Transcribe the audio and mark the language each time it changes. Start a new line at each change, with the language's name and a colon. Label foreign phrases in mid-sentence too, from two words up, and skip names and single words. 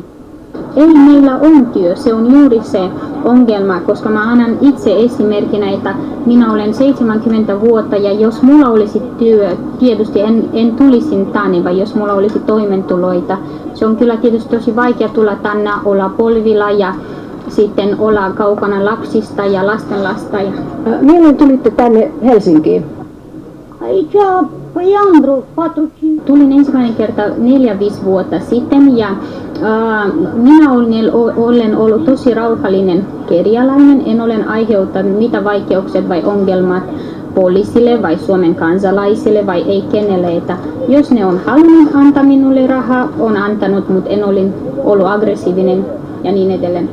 Finnish: Ei meillä on työ, se on juuri se ongelma, koska mä annan itse esimerkkinä, että minä olen 70 vuotta ja jos mulla olisi työ, tietysti en tulisi tänne, vaan jos mulla olisi toimeentuloita. Se on kyllä tietysti tosi vaikea tulla tänne, olla polvilla ja sitten olla kaukana lapsista ja lastenlasta. Milloin tulitte tänne Helsinkiin?
Romanian: Aici, păi am vreo 4-5.
Finnish: Tulin ensimmäinen kerta 4-5 vuotta sitten ja minä olen ollut tosi rauhallinen kerjäläinen. En ole aiheuttanut mitä vaikeuksia vai ongelmat poliisille vai Suomen kansalaisille vai ei kenelle. Että jos ne on halunnut antaa minulle rahaa, on antanut, mutta en ole ollut aggressiivinen ja niin edelleen.